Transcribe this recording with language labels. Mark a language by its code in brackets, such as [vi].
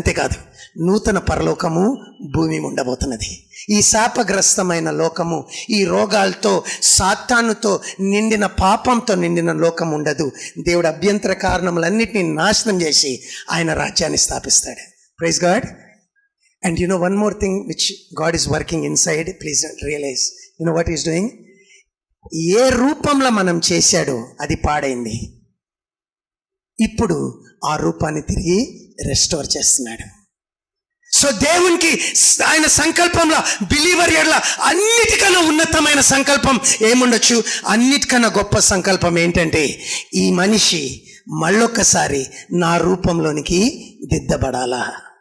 [te] అంతేకాదు, నూతన పరలోకము భూమి ఉండబోతున్నది. ఈ శాపగ్రస్తమైన లోకము, ఈ రోగాలతో, సాతానుతో నిండిన, పాపంతో నిండిన లోకం ఉండదు. దేవుడు అభ్యంతర కారణములన్నిటినీ నాశనం చేసి ఆయన రాజ్యాన్ని స్థాపిస్తాడు. [en] Praise God. And you know one more thing which God is working inside, please realize, you know what he is doing? [te] ఏ రూపంలో మనం చేశాడో అది పాడైంది. ఇప్పుడు ఆ రూపాన్ని తిరిగి రెస్టోర్ చేస్తున్నాడు. సో దేవునికి ఆయన సంకల్పంలో, బిలీవర్ ఎడల అన్నిటికన్నా ఉన్నతమైన సంకల్పం ఏముండొచ్చు? అన్నిటికన్నా గొప్ప సంకల్పం ఏంటంటే, ఈ మనిషి మళ్ళొక్కసారి నా రూపంలోనికి దిద్దబడాలా.